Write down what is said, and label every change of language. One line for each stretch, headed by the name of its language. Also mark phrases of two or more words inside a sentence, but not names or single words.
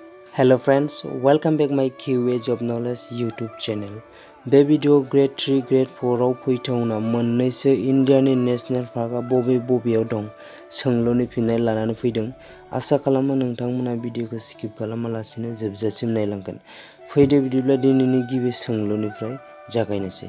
English: Hello friends, welcome back my QA Job Knowledge YouTube channel.
Bodo: बे भिडिअ ग्रेड 3 ग्रेड 4 आव फैथावना मोननैसो इन्डियानि
English: national parkआ
Bodo: बबेयाव दं सोंलुनि फिननाय लानानै फैदों। आसा खालामो नोंथांमोना भिडिअखौ स्किप खालामालासिनो जोबजासिम नायलांगोन। फैदो बिदिब्ला दिनैनि गिबि सोंलुनिफ्राय जागायनोसै।